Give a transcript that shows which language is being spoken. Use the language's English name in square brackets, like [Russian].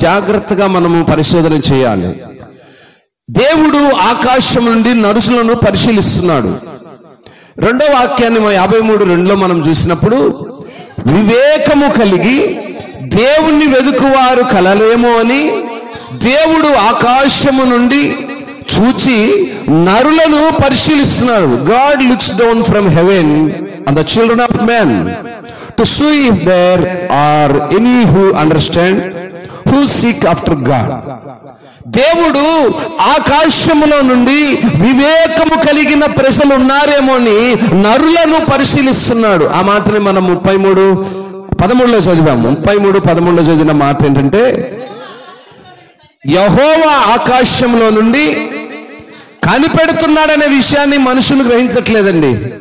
[Telugu] జాగ్రత్తగా మనము పరిశోధన చేయాలి. దేవుడు ఆకాశం నుండి నరులను పరిశీలిస్తున్నాడు. రెండో వాక్యాన్ని 53:2లో మనం చూసినప్పుడు, వివేకము కలిగి దేవుణ్ణి వెదుకువారు కలలేమో అని దేవుడు ఆకాశము నుండి చూచి నరులను పరిశీలిస్తున్నాడు. [English] God looks down from heaven on the children of men to see if there are any who understand, who seek after God. [Telugu] దేవుడు ఆకాశములో నుండి వివేకము కలిగిన ప్రజలు ఉన్నారేమో అని నరులను పరిశీలిస్తున్నాడు. ఆ మాటని మనం 33:13లో చదివాము. 33:13లో చదివిన మాట ఏంటంటే, యెహోవా ఆకాశంలో నుండి కనిపెడుతున్నాడనే విషయాన్ని మనుషులు గ్రహించట్లేదండి.